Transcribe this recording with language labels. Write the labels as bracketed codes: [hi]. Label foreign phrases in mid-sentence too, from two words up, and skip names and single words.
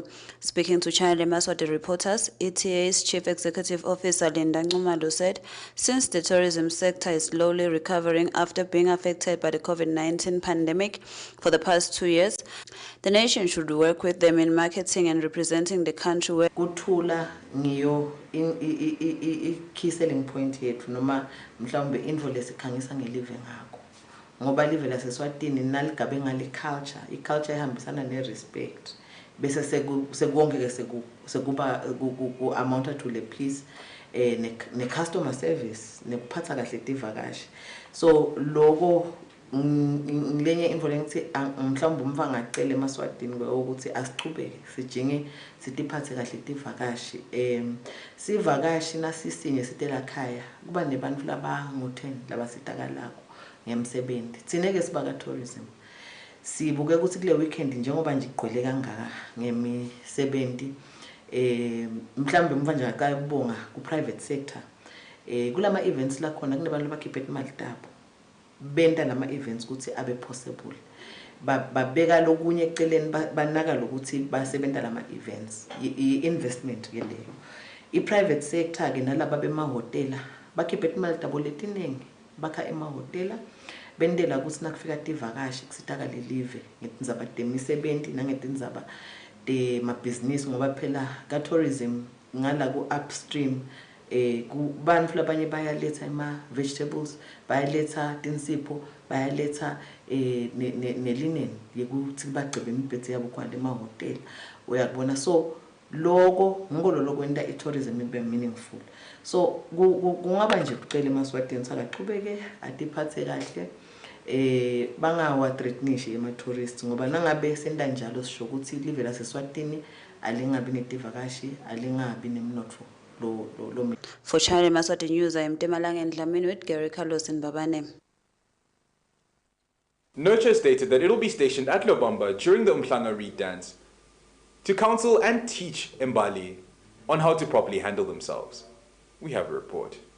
[en] Speaking to Channel Yemaswati reporters, ETA's Chief Executive Officer Linda Nxumalo said, since the tourism sector is slowly recovering after being affected by the COVID-19 pandemic for the past 2 years, the nation should work with them in marketing and representing the country where [ss] ngiyo [en] key selling point [ss] yethu noma mhlawumbe info lesikhangisa ngelive ngakho ngoba live laseSwatini naligabe ngale culture iculture ehambisana nerespect bese sekuwonke sekuba ku [en] amount to [ss] le please ne [en] customer service [ss] nekuphatha kahle tivakashi so lokho ngilenye info lengithi mhlawumbe umva ngacela eMaswatini ukuthi asichubeke sijinge sitiphathe kahle tivakashi sivakashi nasisinye sitela khaya kuba nebantu labangu10 labasitakalako ngemsebenzi tsineke sibaka tourism sibuke ukuthi kule weekend njengoba nje igqwele kangaka ngemisebenzi mhlawumbe umva nje aqala kubonga ku private sector kulama events la khona kunebantu abakhipha imali tabo benta lama events ukuthi abe possible babeka lokunye eceleni banaka lokuthi basebenza lama [en] events investment [ss] ke leyo i-private sector ke nalaba bemahotela bakhiphe imali double etiningi bakha emahotela bendela ukuthi nakufika tivakashi kusitaka live ngetindzaba temisebenzi nangetindzaba temabhizinisi ngoba phela ka tourism ngala ku upstream kubantu labanye bayaletha vegetables bayaletha tinsipho bayaletha nelinen yekuthi bagcebe imibhede yabo kwande emahotela uyakubona so lokho ngolo kwenta i-tourism ibe meaningful so kungaba nje kucela eMaswatini sakaqhubeke atiphathe kahle bangawa threatenish ema-tourists ngoba nangabe senda njalo sisho ukuthi live laseSwatini alingabi netivakashi alingabi nemnotfo [en] For Channel Yemaswati News, I am Temalangen Dlamini with Gary Carlos and Babane. Nurture stated that it will be stationed at Lobamba during the Umhlanga Reed dance to counsel and teach Mbali on how to properly handle themselves. We have a report.